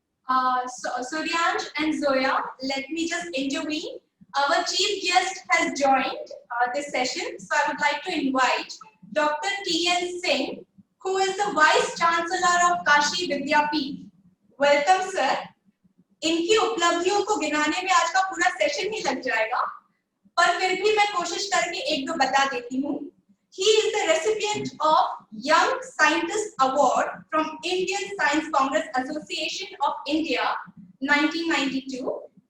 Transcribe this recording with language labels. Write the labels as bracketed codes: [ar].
[en] Suryansh and Zoya, let me just intervene. Our chief guest has joined this session, so I would like to invite Dr. T.N. Singh, who is the Vice Chancellor of Kashi Vidyapeeth. Welcome, sir. [hi] इनकी उपलब्धियों को गिनाने में आज का पूरा session ही लग जाएगा, पर फिर भी मैं कोशिश करके एक दो बता देती हूँ. [en] He is the recipient of Young Scientist Award from Indian Science Congress Association of India, 1992.